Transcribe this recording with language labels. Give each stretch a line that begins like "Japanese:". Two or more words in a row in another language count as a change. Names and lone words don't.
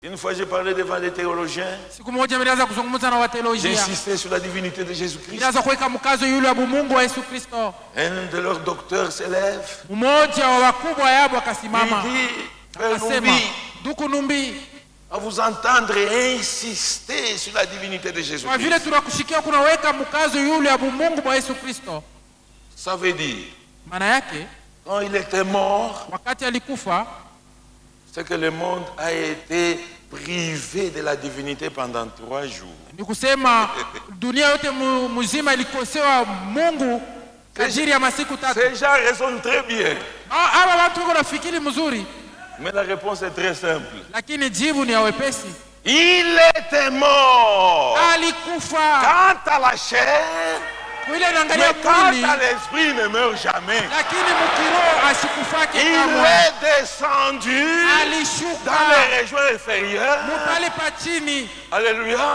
French: Une fois, j'ai parlé devant des théologiens.
Swahili: Siku moja nilianza kuzungumza na wateolojia.
French: J'insistais sur la divinité de Jésus-Christ.
Swahili: Nilianza kuweka mkazo yule wa Mungu wa Yesu Kristo.
French: Un de leurs docteurs s'élève.
Swahili: Mmoja wa wakubwa yabo akasimama.
French: Il dit, Frère Numbi,
Swahili: Ndugu Numbi,
French: à vous entendre insister sur la divinité de Jésus-Christ.
Swahili: Kwa vile tunakushikia kunaweka mkazo yule wa Mungu wa Yesu Kristo.
French: Ça veut dire,
Swahili: maana yake,
French: quand il était mort,
Swahili: wakati alikufa,
French: c'est que le monde a été privé de la divinité pendant 3 jours.
Swahili: Ni kusema dunia yote mzima ilikosewa Mungu kadiri ya masiku 3.
French: Ces gens raisonnent très bien.
Swahili: Hawa watu wako nafikiri mzuri.
French: Mais la réponse est très simple.
Swahili: Lakini jibu ni ya wepesi.
French: Il était mort.
Swahili: Alikufa.
French: Quant à la chair, mais quant à l'esprit, il ne meurt jamais. Il est descendu dans les régions inférieures. Alléluia.